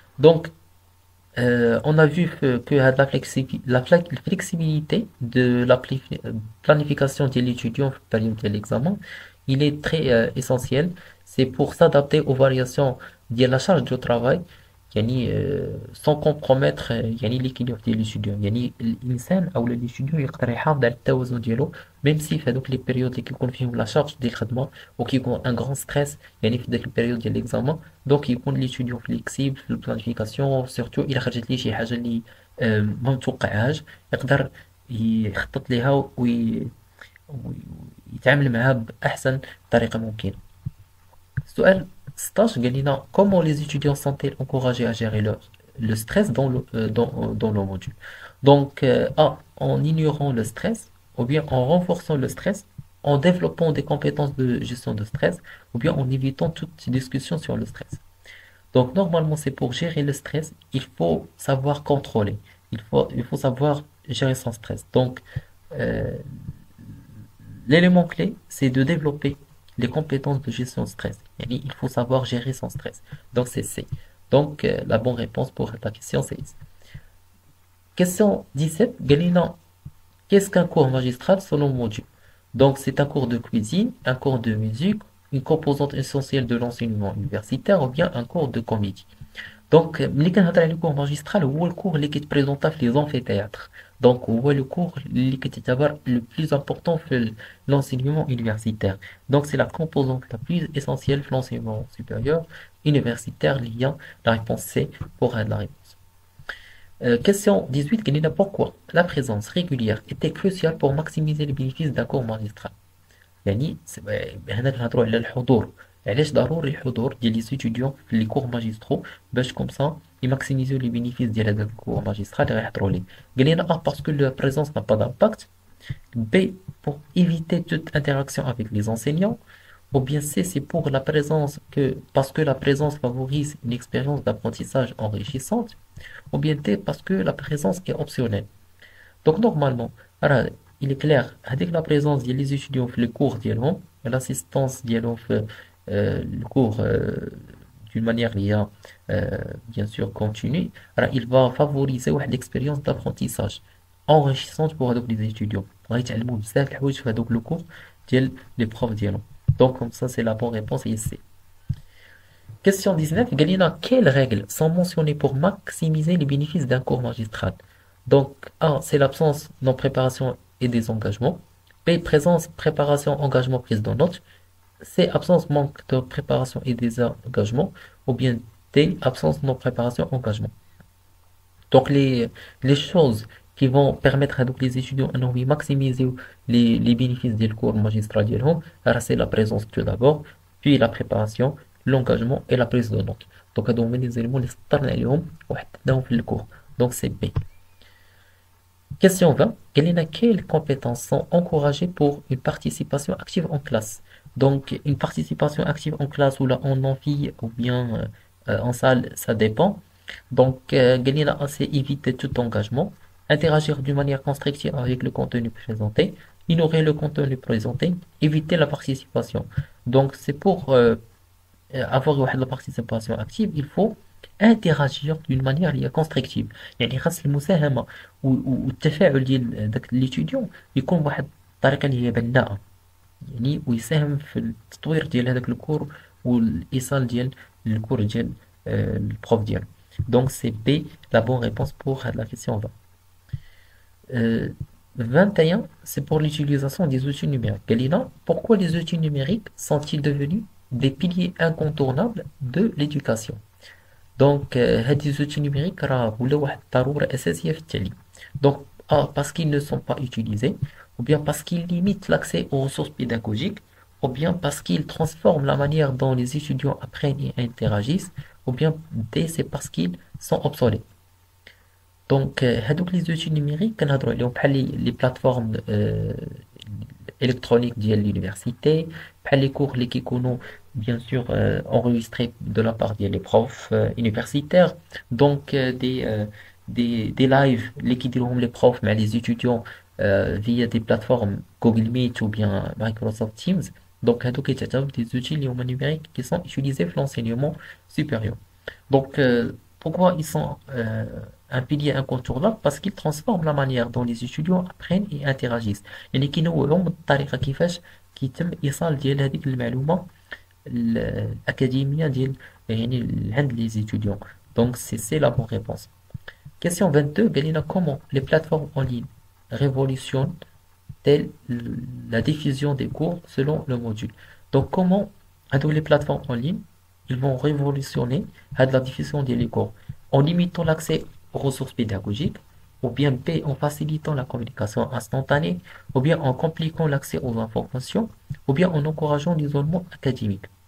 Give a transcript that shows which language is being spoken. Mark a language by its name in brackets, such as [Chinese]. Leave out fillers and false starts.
[French] Donc, on a vu que la flexibilité de la planification de l'étudiant en période de l'examen, il est très essentiel. C'est pour s'adapter aux variations de la charge de travail, يعني sans compromettre يعني l'équilibre ديال l'étudiant. [Arabic] يعني الإنسان أو l'étudiant يقدر يحافظ على التوازن ديالو [French] même si [Arabic] في هذوك لي بيريود اللي كيكون فيهم لا شارج ديال الخدمة وكيكون ان غران ستريس يعني في ديك البيريود ديال ليكزامان. دونك يكون ليتيديون فليكسيبل في البلانيفيكاسيون سورتو الا خرجت ليه شي حاجة اللي ما متوقعهاش يقدر يخطط ليها ويتعامل معها بأحسن طريقة ممكنة. السؤال 16 قال لنا [French] comment les étudiants sont-ils encouragés à gérer le stress dans le module. Donc A, en ignorant le stress, ou bien en renforçant le stress, en développant des compétences de gestion de stress, ou bien en évitant toute discussion sur le stress. Donc normalement c'est pour gérer le stress, il faut savoir contrôler, il faut savoir gérer son stress. Donc l'élément clé c'est de développer les compétences de gestion de stress. Il faut savoir gérer son stress. Donc c'est C. Donc la bonne réponse pour la question c'est C. Question 17. Galina, qu'est-ce qu'un cours magistral selon module? Donc c'est un cours de cuisine, un cours de musique, une composante essentielle de l'enseignement universitaire ou bien un cours de comédie. [Arabic] Donc ملي كنهضر على الكور ماجسترال هو الكور اللي كيتبريزونطا في لي زونفيتياتر. [French] Donc هو le cours [Arabic] اللي كتعتبر [French] le plus important في l'enseignement universitaire. Donc c'est la composante la plus essentielle في l'enseignement supérieur universitaire liant la réponse C pour la réponse. Question 18 [Arabic] قال لنا [French] pourquoi la présence régulière était cruciale pour maximiser les bénéfices d'un cours magistral. [Arabic] يعني هنا كنهضروا على الحضور علاش ضروري الحضور ديال لي ستوديون في لي كور ماجسترو باش كوم سا يماكسيميزيو لي بينيفيس ديال هذاك الكور ماجسترال اللي غيحضروا ليه. قال لنا باسكو [French] la présence n'a pas d'impact. B, pour éviter toute interaction avec les enseignants. Ou bien C, c'est pour la présence parce que la présence favorise une expérience d'apprentissage enrichissante. Ou bien D, parce que la présence est optionnelle. Donc normalement, alors, il est clair, avec la présence des étudiants [Arabic] في les cours ديالهم, [French] l'assistance ديالهم في le cours d'une manière liée, bien sûr continue, alors il va favoriser واحد l'expérience d'apprentissage enrichissante pour هذوك les étudions. [Arabic] غيتعلموا بزاف د الحوايج في هذوك le cours ديال les profs ديالهم. [French] Donc comme ça c'est la bonne réponse ici. Question 19, Galina, quelles règles sont mentionnées pour maximiser les bénéfices d'un cours magistral? Donc, A, c'est l'absence non préparation et des engagements. B, présence, préparation, engagement, prise de notes. C, absence, manque de préparation et des engagements. Ou bien D, absence, non préparation, engagement. Donc, les choses qui vont permettre à donc, les étudiants de maximiser les bénéfices du cours magistral, c'est la présence tout d'abord, puis la préparation, l'engagement et la prise de notes. [Arabic] Donc, هادو هما [French] les éléments [Arabic] اللي سطرنا عليهم وحددناهم في الكور. [French] Donc, c'est B. Question 20. Quelles compétences sont encouragées pour une participation active en classe? Donc, une participation active en classe ou là en amphi ou bien en salle, ça dépend. Donc, c'est éviter tout engagement, interagir d'une manière constructive avec le contenu présenté, ignorer le contenu présenté, éviter la participation. Donc, c'est pour avoir la participation active, il faut interagir d'une manière [Arabic] اللي هي [French] constructive. [Arabic] يعني خاص المساهمة والتفاعل ديال داك l'étudiant يكون بواحد الطريقة اللي هي بناءة، يعني ويساهم في التطوير ديال هذاك الكور والإيصال ديال الكور ديال البروف ديالو. [French] Donc c'est B la bonne réponse pour la question 20. 21, c'est pour l'utilisation des outils numériques. Galina, pourquoi les outils numériques sont-ils devenus des piliers incontournables de l'éducation? [Arabic] Donc, [French] les outils numériques [Arabic] ولاو واحد الضرورة أساسية في التعليم. [French] Donc, A, parce qu'ils ne sont pas utilisés, ou bien parce qu'ils limitent l'accès aux ressources pédagogiques, ou bien parce qu'ils transforment la manière dont les étudiants apprennent et interagissent, ou bien D, c'est parce qu'ils sont obsolètes. Donc, هادوك les outils numériques [Arabic] كنهضروا عليهم [French] بحال les plateformes électroniques ديال l'université, بحال les cours اللي كيكونوا bien sûr enregistrés de la part des profs universitaires. Donc, des lives [Arabic] اللي كيديروهم [French] les profs مع les étudiants via des plateformes Google Meet ou bien Microsoft Teams. Donc, هادوك كيتعتبروا des outils [Arabic] اللي هما [French] numériques qui sont utilisés في l'enseignement supérieur. Donc, pourquoi ils sont un pilier incontournable? Parce qu'ils transforment la manière dont les étudiants apprennent et interagissent. [Arabic] يعني كينوعوا من الطريقة كيفاش كيتم إيصال ديال هذيك المعلومة الأكاديمية ديال يعني عند les étudiants. [French] Donc c'est la bonne réponse. Question 22, Galina, comment les plateformes en ligne révolutionnent-elles la diffusion des cours selon le module? Donc comment les plateformes en ligne ils vont révolutionner la diffusion des cours en limitant l'accès aux ressources pédagogiques, ou bien B, en facilitant la communication instantanée, ou bien en compliquant l'accès aux informations, ou bien en encourageant l'isolement académique.